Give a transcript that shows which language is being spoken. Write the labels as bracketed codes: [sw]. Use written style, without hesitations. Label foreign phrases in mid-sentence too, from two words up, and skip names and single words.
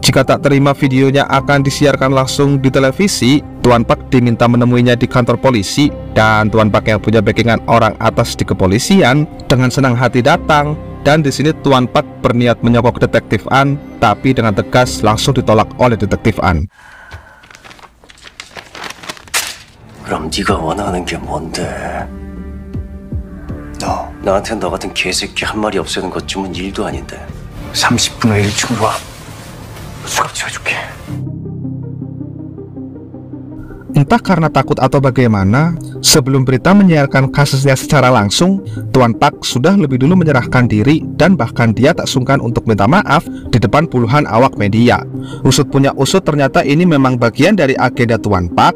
[id] Jika tak terima videonya akan disiarkan langsung di televisi, Tuan Pak diminta menemuinya di kantor polisi, dan Tuan Pak yang punya backingan orang atas di kepolisian dengan senang hati datang. Dan di sini Tuan Pak berniat menyogok Detektif An, tapi dengan tegas langsung ditolak oleh Detektif An. [ko] 그럼 네가 원하는 게 뭔데? 나한테 너 같은 개새끼 한 마리 없애는 것쯤은 일도 아닌데. 30분에 1층으로 와. 수갑 채워줄게. [id] Entah karena takut atau bagaimana, sebelum berita menyiarkan kasusnya secara langsung, Tuan Pak sudah lebih dulu menyerahkan diri dan bahkan dia tak sungkan untuk minta maaf di depan puluhan awak media. Usut punya usut, ternyata ini memang bagian dari agenda Tuan Pak.